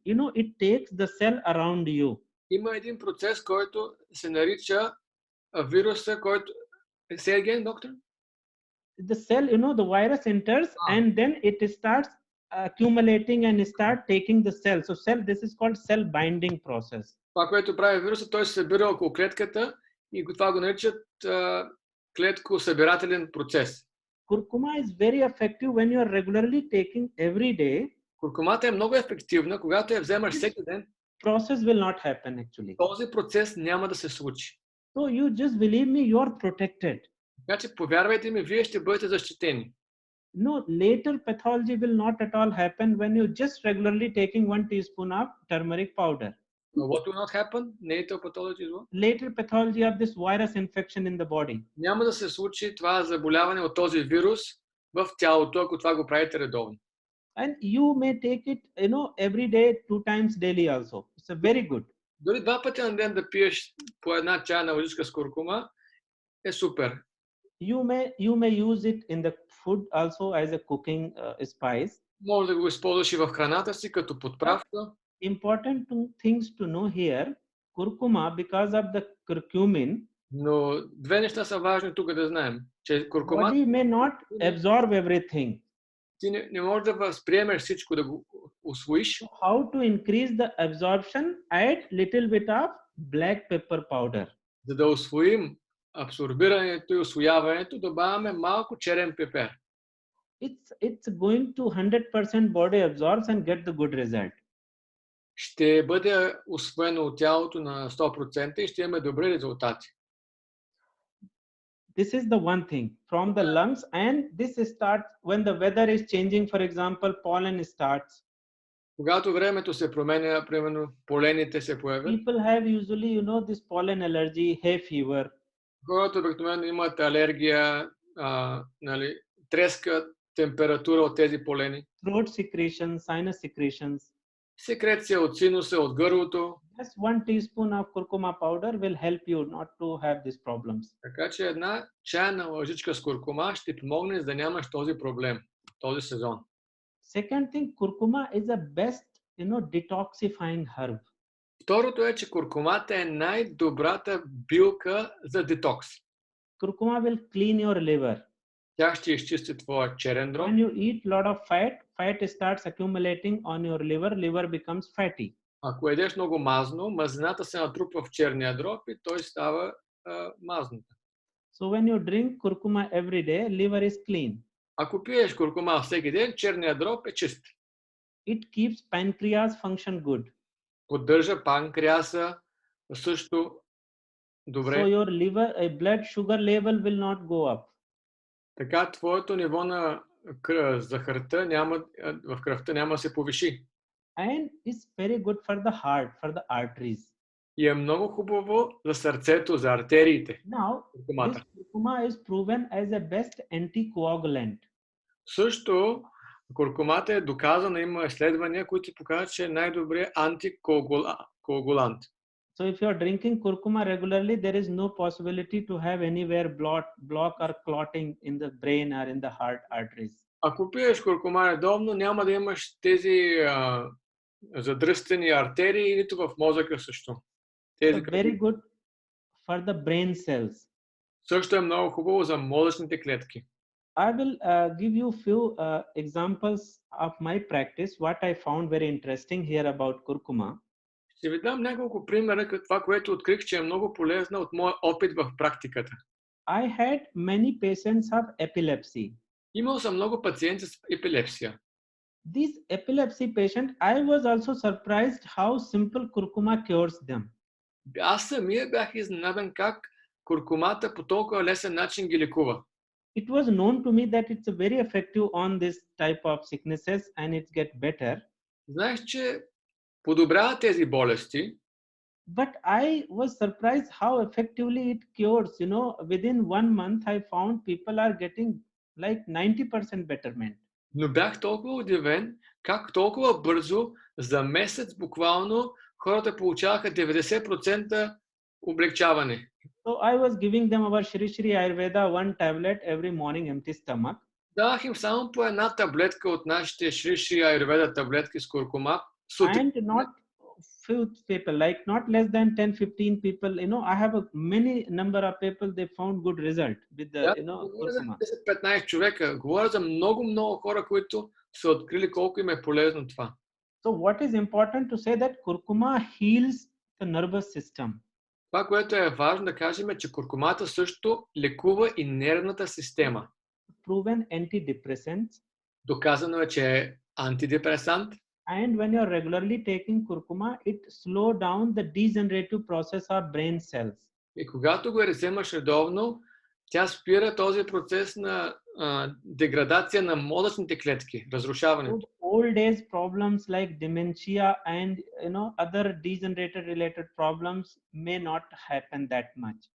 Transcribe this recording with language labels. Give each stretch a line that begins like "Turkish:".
English: It takes the cell around you.
Bulgarian: Има един процес, който се нарича вируса, който...
English: Say again, doctor? The cell, the virus enters and then it starts accumulating and start taking the cell. So this is called cell binding process.
Bulgarian: Това, което прави вируса, той се събира около клетката и това го наричат клетко-събирателен процес.
English: Curcuma is very effective when you are regularly taking every day.
Bulgarian: Куркумата е много ефективна, когато я вземаш всеки ден.
English: Process will not happen actually.
Bulgarian: Този процес няма да се случи.
English: So you just believe me, you are protected.
Bulgarian: Така че повярвайте ми, вие ще бъдете защитени.
English: No, later pathology will not at all happen when you just regularly taking 1 teaspoon of turmeric powder. What will not happen? Later pathology is what? Later pathology of this virus infection in the body.
Bulgarian: Няма да се случи това заболяване от този вирус в тялото, ако това го правите редовно.
English: And you may take it, every day, 2 times daily also. It's a very good.
Bulgarian: Дори 2 пъти на ден да пиеш по една чайна лъжичка с куркума е супер.
English: You may use it in the food also as a cooking spice.
Bulgarian: Може да го използваш и в храната си като подправка.
English: Important things to know here, curcuma, because of the curcumin.
Bulgarian: Но 2 неща са важни тук да знаем, че куркумата
English: Body may not absorb everything.
Bulgarian: Ти не можеш да възприемеш всичко, да го усвоиш.
English: How to increase the absorption? Add little bit of black pepper powder.
Bulgarian: За да усвоим абсорбирането и усвояването, добавяме малко черен пепер.
English: It's going to 100% body absorbs and get the good result.
Bulgarian: Ще бъде усвоено от тялото на 100% и ще имаме добри резултати.
English: This is the one thing from the lungs, and this starts when the weather is changing. For example, pollen starts.
Bulgarian: Когато времето се променя, примерно полените се появят.
English: People have usually, this pollen allergy, hay fever.
Bulgarian: Хората обикновено имат алергия, треска, температура от тези полени.
English: Throat secretions, sinus secretions.
Bulgarian: Секреция от синуса, от гърлото.
English: Just 1 teaspoon of curcuma powder will help you not to have these problems.
Bulgarian: Така че една чайна лъжичка с куркума ще помогне, за да нямаш този проблем този сезон.
English: Second thing, curcuma is the best, detoxifying herb.
Bulgarian: Второто е, че куркумата е най-добрата билка за детокс.
English: Curcuma will clean your liver.
Bulgarian: Тя ще изчисти твоя черен дроб.
English: When you eat lot of fat starts accumulating on your liver becomes fatty.
Bulgarian: Ако едеш много мазно, мазнината се натрупва в черния дроб и той става мазната.
English: So when you drink curcuma every day, liver is clean.
Bulgarian: Ако пиеш куркума всеки ден, черния дроб е чист.
English: It keeps pancreas function good.
Bulgarian: Поддържа панкреаса също добре.
English: So your liver, blood sugar level will not go up.
Bulgarian: Така твоето ниво на захарта в кръвта няма да се повиши.
English: And it's very good for the heart, for the arteries.
Bulgarian: И е много хубаво за сърцето, за артериите.
English: Now, this curcuma is proven as a best anticoagulant.
Bulgarian: Също куркумата е доказана, има изследвания, които показват, че е най-добрият антикоагулант.
English: So if you are drinking curcuma regularly, there is no possibility to have anywhere block or clotting in the brain or in the heart arteries.
Bulgarian: Ако пиеш куркума редовно, няма да имаш тези задръстени артерии, нито в мозъка също.
English: Very good for the brain cells.
Bulgarian: Също е много хубаво за мозъчните клетки.
English: I will give you few examples of my practice, what I found very interesting here about curcuma.
Bulgarian: Ще ви дам няколко примера, това, което открих, че е много полезно от моя опит в практиката.
English: I had many patients of epilepsy.
Bulgarian: Имал съм много пациенти с епилепсия.
English: These epilepsy patients, I was also surprised how simple curcuma cures them.
Bulgarian: Аз самия бях изненадан как куркумата по толкова лесен начин ги лекува.
English: It was known to me that it's very effective on this type of sicknesses and it get better.
Bulgarian: Знаеш, че подобрява тези болести.
English: But I was surprised how effectively it cures. Within 1 month, I found people are getting like 90% betterment.
Bulgarian: Но бях толкова удивен, как толкова бързо, за месец буквално, хората получаваха 90% облегчаване.
English: So I was giving them our Shri Аюрведа 1 tablet every morning, empty stomach.
Bulgarian: Давах им само по една таблетка от нашите Шри Аюрведа таблетки с куркума сутрин.
English: And not few people, like not less than 10-15 people. I have a many number of people, they found good result with the
Bulgarian: Да, говоря за kurkuma. 10-15 човека. Говоря за много хора, които са открили колко им е полезно това.
English: So what is important to say that kurkuma heals the nervous system.
Bulgarian: Това, което е важно да кажем е, че куркумата също лекува и нервната система.
English: Proven antidepressants.
Bulgarian: Доказано е, че е антидепресант.
English: And when you are regularly taking kurkuma, it slow down the degenerative process of brain cells.
Bulgarian: И когато го вземаш редовно, тя спира този процес на деградация на мозъчните клетки, разрушаването.
English: Old age problems like dementia and other degenerative related problems may not happen that much.